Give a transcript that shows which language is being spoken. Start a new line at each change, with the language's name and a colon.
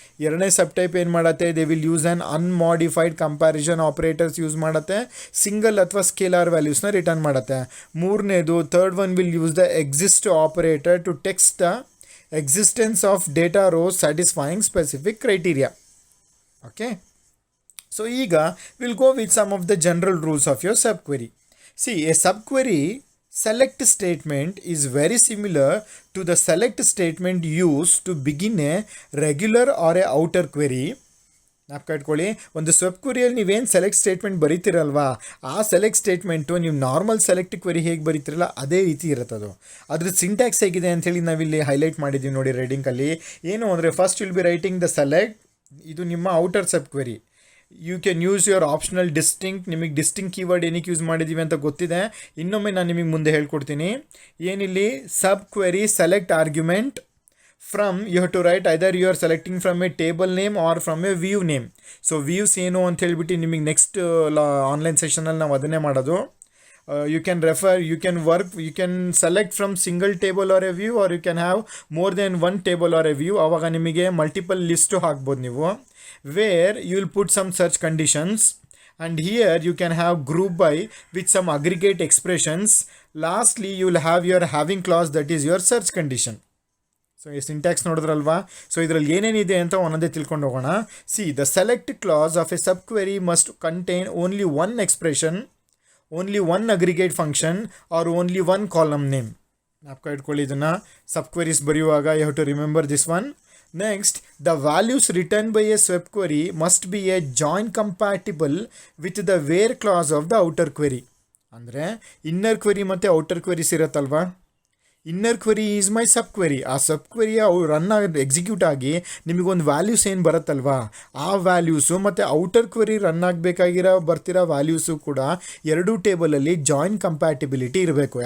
Kannada: ಎರಡನೇ ಸಬ್ ಟೈಪ್ ಏನು ಮಾಡುತ್ತೆ,
English: they will use an unmodified comparison operators
Kannada: use ಮಾಡುತ್ತೆ, ಸಿಂಗಲ್ ಅಥವಾ ಸ್ಕೇಲಾರ್ ವ್ಯಾಲ್ಯೂಸ್ನ ರಿಟರ್ನ್ ಮಾಡುತ್ತೆ.
English: ಮೂರನೇದು third one will use the exist operator to test the existence of data rows satisfying specific criteria. Okay, so ಈಗ will go with some of the general rules of your subquery. See, a subquery select statement is very similar to the select statement used to begin a regular or a outer query.
Kannada: ನಾಪ್ಕ ಇಟ್ಕೊಳ್ಳಿ, ಒಂದು ಸಬ್ ಕ್ವೆರಿಯಲ್ಲಿ ನೀವೇನು select statement ಬರೀತಿರಲ್ವಾ, ಆ select statement ನೀವು normal select query ಹೇಗೆ ಬರೀತಿರಲ್ಲ ಅದೇ ರೀತಿ ಇರುತ್ತದು. ಅದ್ರ syntax ಹೇಗಿದೆ ಅಂಥೇಳಿ ನಾವಿಲ್ಲಿ ಹೈಲೈಟ್ ಮಾಡಿದ್ದೀವಿ ನೋಡಿ ರೆಡಿಂಗಲ್ಲಿ. ಏನು ಅಂದರೆ
English: first will be writing the select,
Kannada: ಇದು ನಿಮ್ಮ outer sub query.
English: You can use your optional distinct.
Kannada: ನಿಮಗೆ ಡಿಸ್ಟಿಂಕ್ಟ್ ಕೀವರ್ಡ್ ಏನಕ್ಕೆ ಯೂಸ್ ಮಾಡಿದ್ದೀವಿ ಅಂತ ಗೊತ್ತಿದೆ, ಇನ್ನೊಮ್ಮೆ ನಾನು ನಿಮಗೆ ಮುಂದೆ ಹೇಳ್ಕೊಡ್ತೀನಿ.
English: ಏನಿಲ್ಲಿ sub query select argument from you have to write either you are selecting from a table name or from a view name.
Kannada: So views ಏನು ಅಂತ ಹೇಳ್ಬಿಟ್ಟು ನಿಮಗೆ ನೆಕ್ಸ್ಟ್ ಆನ್ಲೈನ್ ಸೆಷನಲ್ಲಿ ನಾವು ಅದನ್ನೇ ಮಾಡೋದು.
English: You can refer, you can work, you can select from single table or a view, or you can have more than one table or a view.
Kannada: ಆವಾಗ ನಿಮಗೆ multiple list ಹಾಕ್ಬೋದು ನೀವು,
English: where you will put some search conditions, and here you can have group by with some aggregate expressions. Lastly you will have your having clause, that is your search condition.
Kannada: So ಈ syntax ನೋಡಿದ್ರಲ್ವಾ. So ಇದರಲ್ಲಿ ಏನೇನಿದೆ ಅಂತ ಒಂದೊಂದೇ ತಿಳ್ಕೊಂಡು ಹೋಗೋಣ.
English: See the select clause of a sub query must contain only one expression, only one aggregate function, or only one column name.
Kannada: आपका इट्ಕೊಳ್ಳಿ ಇದನ್ನ ಸಬ್ ಕ್ವೆರೀಸ್ ಬರೆಯುವಾಗ
English: you have to remember this one. Next, the values returned by a subquery must be a join compatible with the where clause of the outer query.
Kannada: ಅಂದರೆ inner query ಮತ್ತು outer queries ಇರುತ್ತಲ್ವಾ.
English: Inner query is my sub query.
Kannada: ಆ ಸಬ್ query run ಆಗಿ execute ಆಗಿ ನಿಮಗೊಂದು values ಏನು ಬರುತ್ತಲ್ವಾ, ಆ values ಮತ್ತು ಔಟರ್ ಕ್ವೆರಿ ರನ್ ಆಗಬೇಕಾಗಿರೋ ಬರ್ತಿರೋ ವ್ಯಾಲ್ಯೂಸು ಕೂಡ ಎರಡೂ ಟೇಬಲಲ್ಲಿ ಜಾಯಿನ್ ಕಂಪ್ಯಾಟಿಬಿಲಿಟಿ ಇರಬೇಕು.